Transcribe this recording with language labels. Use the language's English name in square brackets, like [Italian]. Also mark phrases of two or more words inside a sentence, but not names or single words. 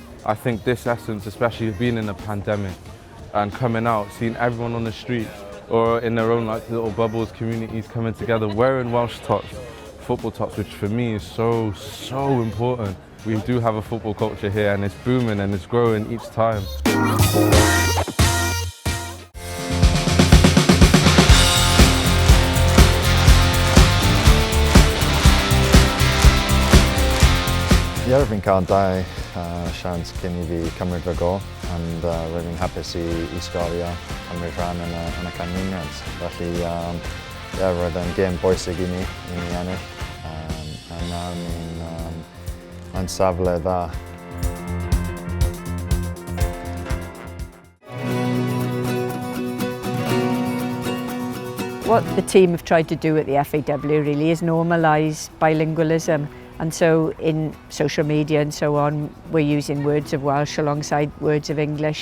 [English] I think this essence, especially being in a pandemic and coming out, seeing everyone on the streets or in their own little bubbles, communities coming together, wearing Welsh tops, football tops, which for me is so important. We do have a football culture here and it's booming and it's growing each time. [Welsh] Ie, fi'n cael dau sians cyn I fi cymryd fy go, and rwy'n hapus I sgorio cymryd rhan yn y canlyniad. Felly, roedd yn gêm bwysig I ni ennill, a nawr ni'n safle dda. [English] What the team have tried to do at the FAW really is normalise bilingualism. And so in social media and so on, we're using words of Welsh alongside words of English.